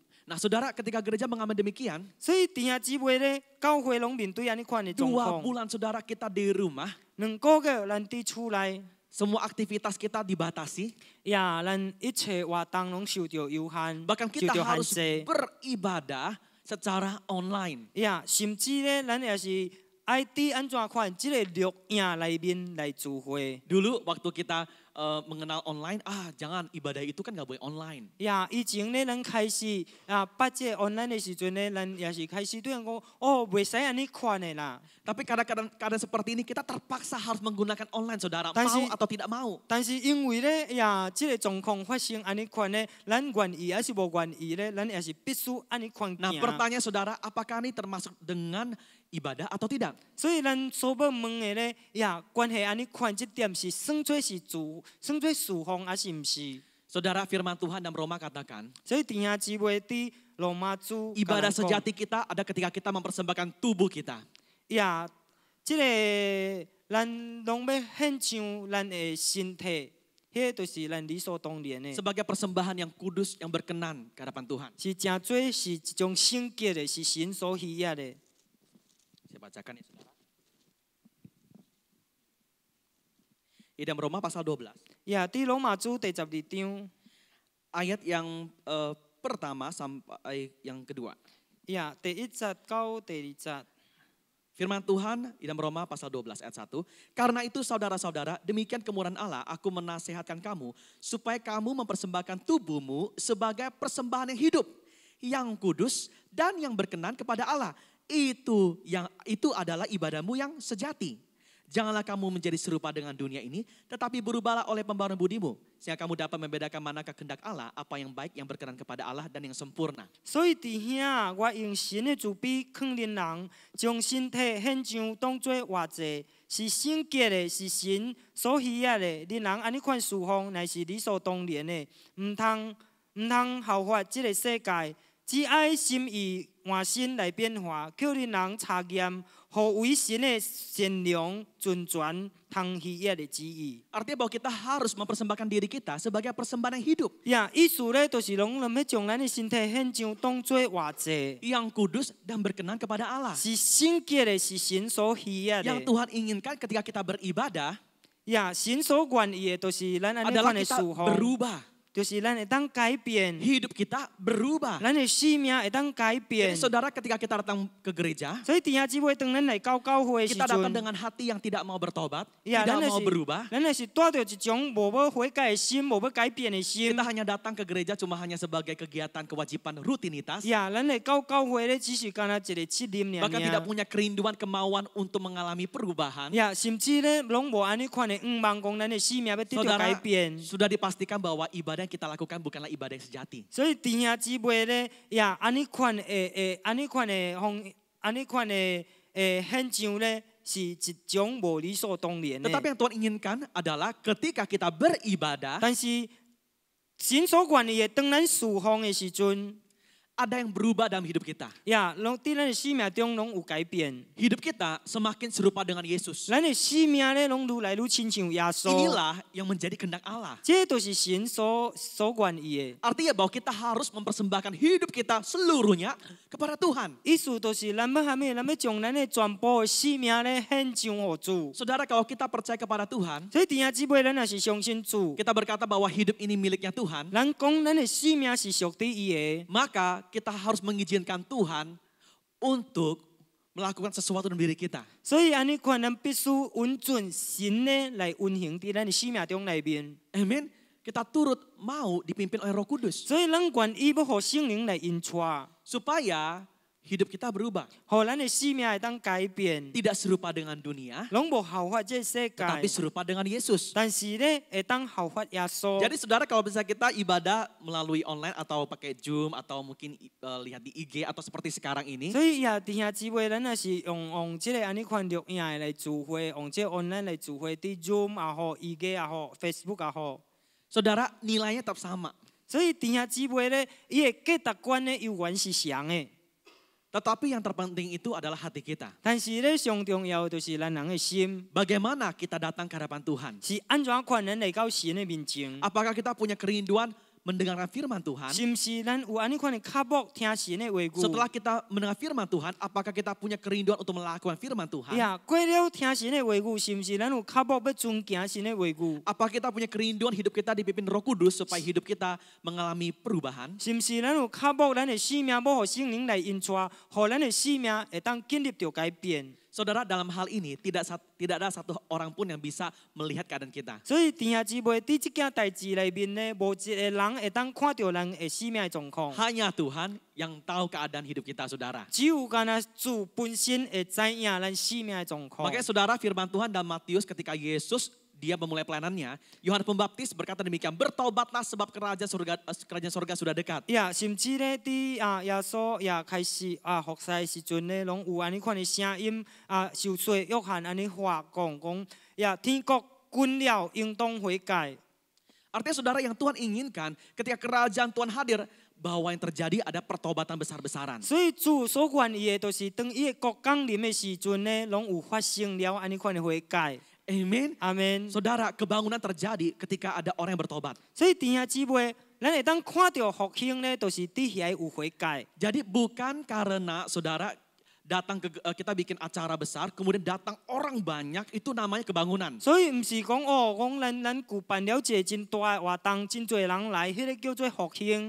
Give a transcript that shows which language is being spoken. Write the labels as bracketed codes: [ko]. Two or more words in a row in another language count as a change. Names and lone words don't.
[id] Nah saudara, ketika gereja mengalami demikian, [nan] 所以弟兄姊妹咧，教会拢面对安尼款的状 2 况。 [id] bulan saudara kita di rumah, [nan] 2 个月咱伫厝内， [id] semua aktivitas kita dibatasi. [nan] 呀，咱一切活动拢受到有限， [id] Bahkan [nan] 受 [id] kita [nan] 到 [id] harus [nan] 限制。 [id] beribadah secara online. [nan] 呀，甚至咧，咱也是爱伫安怎款即个录影内面来聚会。 [id] Dulu waktu kita mengenal online, jangan ibadah itu kan nggak boleh online. [nan] 呀，以前咧，咱开始捌即个 online 的时阵咧，咱也是开始对人讲，哦，袂使安尼款的啦。 [id] Tapi kadang-kadang keadaan seperti ini kita terpaksa harus menggunakan online saudara, Tapi- mau atau tidak mau. [nan] 但是因为咧，呀，即个状况发生安尼款咧，咱愿意还是无愿意咧，咱也是必须安尼款 [id] Nah [nan] 行。 [id] pertanyaan saudara, apakah ini termasuk dengan ibadah atau tidak? [nan] 所以咱所要问的咧，呀，关系安尼款，这点是算做侍奉，还是毋是？ [id] Saudara, firman Tuhan dalam Roma katakan, [nan] 所以弟兄姊妹伫罗马书 [id] ibadah [nan] 甲咱讲 [id] sejati kita ada ketika kita mempersembahkan tubuh kita. [nan] 呀，即个咱拢要献上咱的身体，迄个就是咱理所当然的， [id] Sebagai persembahan yang kudus, yang berkenan ke hadapan Tuhan. [nan] 是真做是一种圣洁的，是神所喜悦的。 [id] Saya bacakan ya saudara. Di dalam Roma pasal 12. [nan] 呀，伫罗马书第12章， [id] Ayat yang pertama sampai yang kedua. [nan] 呀，第1节到第2节。 [id] Firman Tuhan di dalam Roma pasal 12 ayat 1. Karena itu saudara-saudara, demikian kemurahan Allah, aku menasihatkan kamu supaya kamu mempersembahkan tubuhmu sebagai persembahan yang hidup, yang kudus dan yang berkenan kepada Allah. Itu adalah ibadahmu yang sejati. Janganlah kamu menjadi serupa dengan dunia ini, tetapi berubahlah oleh pembaruan budimu, sehingga kamu dapat membedakan manakah kehendak Allah, apa yang baik, yang berkenan kepada Allah, dan yang sempurna. [nan] 所以弟兄，我用神的慈悲劝恁人，将身体献上当作活祭，是圣洁的，是神所喜悦的。恁人安尼款侍奉，乃是理所当然的，唔通效法这个世界，只爱心意换心来变化，叫恁人查验互为神的善良、纯全、通喜悦的旨意。 [id] Artinya bahwa kita harus mempersembahkan diri kita sebagai persembahan yang hidup, [nan] 意思咧，就是拢要将咱的身体献上当作活祭， [id] yang kudus dan berkenan kepada Allah. [nan] 是圣洁的，是神所喜悦 [id] Yang [nan] 的。 [id] Tuhan inginkan ketika kita beribadah [nan] 神所愿意的，就是咱安尼 [id] adalah [nan] 款的 [id] kita [nan] 事奉， [id] berubah, [nan] 就是咱会当改变， [id] hidup kita berubah. [nan] 咱的生命会当改 [id] Jadi [nan] 变。 [id] saudara ketika kita datang ke gereja, [nan] 所以弟兄姊妹，当咱来到教会的时 [id] kita datang [nan] 阵， [id] dengan hati yang tidak mau bertobat, [nan] 咱 [id] tidak [nan] 就 [id] mau berubah. [nan] 咱是带着一种无要悔改的心，无要改变的心。 [id] Kita hanya datang ke gereja cuma hanya sebagai kegiatan kewajiban rutinitas. [nan] 咱来到教会咧，只是干那一个责任尔 [id] Bahkan tidak punya kerinduan kemauan untuk mengalami perubahan. [nan] 甚至咧，拢无安尼款的望讲咱的生命要得到改 [id] Saudara [nan] 变。 [id] sudah dipastikan bahwa ibadah yang kita lakukan bukanlah ibadah yang sejati. [nan] 所以弟兄姊妹咧，安尼款的献上咧，是一种无理所当然的。 [id] Tetapi yang Tuhan inginkan adalah ketika kita beribadah, [nan] 但是神所愿意的，当咱侍奉的时阵， [id] ada yang berubah dalam hidup kita. [nan] 拢伫咱的生命中拢有改变。 [id] Hidup kita semakin serupa dengan Yesus. [nan] 咱的生命咧，拢愈来愈亲像耶稣。 [id] Inilah yang menjadi kehendak Allah. [nan] 这就是神所愿意的。 [id] Artinya bahwa kita harus mempersembahkan hidup kita seluruhnya kepada Tuhan. [nan] 意思就是咱要将咱的全部的生命咧献上予主。 [id] Saudara, kalau kita percaya kepada Tuhan, [nan] 所以弟兄姊妹，咱若是相信主， [id] kita berkata bahwa hidup ini miliknya Tuhan, [nan] 咱讲咱的生命是属于伊的。 [id] maka kita harus mengizinkan Tuhan untuk melakukan sesuatu dalam diri kita. [nan] 所以安尼款，咱必须允准神呢来运行伫咱的生命中内面。 [id] Amin. Kita turut mau dipimpin oleh Roh Kudus [nan] 所以咱愿意要互圣灵来引带， [id] supaya hidup kita berubah, [nan] 互咱的生命会当改变， [id] tidak serupa dengan dunia, [nan] 拢无效法这世 [id] tetapi [nan] 界， [id] serupa dengan Yesus. [nan] 但是咧会当效法耶稣。 [id] Jadi saudara, kalau bisa kita ibadah melalui online atau pakai Zoom atau mungkin lihat di IG atau seperti sekarang ini, [nan] 所以弟兄姊妹，咱若是用这个安尼款录影的来聚会，用这 online 来聚会，伫 Zoom 也好，IG 也好，Facebook 也好。 [id] saudara, nilainya tetap sama. [nan] 所以弟兄姊妹咧，伊的价值观咧，永远是相的。 [id] Tetapi yang terpenting itu adalah hati kita. [nan] 但是咧，上重要的就是咱人的心， [id] Bagaimana kita datang ke hadapan Tuhan? [nan] 是安怎款咱来到神的面前。 [id] Apakah kita punya kerinduan mendengarkan firman Tuhan? [nan] 是毋是咱有安尼款的脚目听神的话语？ [id] Setelah kita mendengar firman Tuhan, apakah kita punya kerinduan untuk melakukan firman Tuhan? [nan] 过了听神的话语，是毋是咱有脚目要遵行神的话语？ [id] Apakah kita punya kerinduan hidup kita dipimpin Roh Kudus supaya hidup kita mengalami perubahan? [nan] 是毋是咱有脚目，咱的生命要互圣灵来引带，互咱的生命会当建立着改变。 [id] Saudara, dalam hal ini tidak ada satu orang pun yang bisa melihat keadaan kita. [nan] 所以弟兄姊妹，伫即件代志内面呢，无一个人会当看到咱的生命的状况。 [id] Hanya Tuhan yang tahu keadaan hidup kita, saudara. [nan] 只有干那主本身会知影咱生命的状况。 [id] Makanya saudara, firman Tuhan dalam Matius ketika Yesus dia memulai pelayanannya, Yohanes Pembaptis berkata demikian, bertobatlah sebab kerajaan surga sudah dekat. [nan] 甚至咧，伫耶稣开始服侍的时阵咧，拢有安尼款的声音受洗约翰安尼话讲，天国近了，应当悔改。 [id] Artinya saudara, yang Tuhan inginkan ketika kerajaan Tuhan hadir, bahwa yang terjadi ada pertobatan besar-besaran. [nan] 所以主所愿意的，就是当伊的国降临的时阵咧，拢有发生了安尼款的悔改。 [id] Amin. [nan] 阿门。 [id] Saudara, kebangunan terjadi ketika ada orang yang bertobat. [nan] 所以弟兄姊妹，咱会当看到复兴咧，就是伫遐有悔改。 [id] Jadi bukan karena saudara datang ke kita bikin acara besar, kemudian datang orang banyak, itu namanya kebangunan. [nan] 所以毋是讲讲咱举办了一个真大的活动，真侪人来，迄个叫做复兴。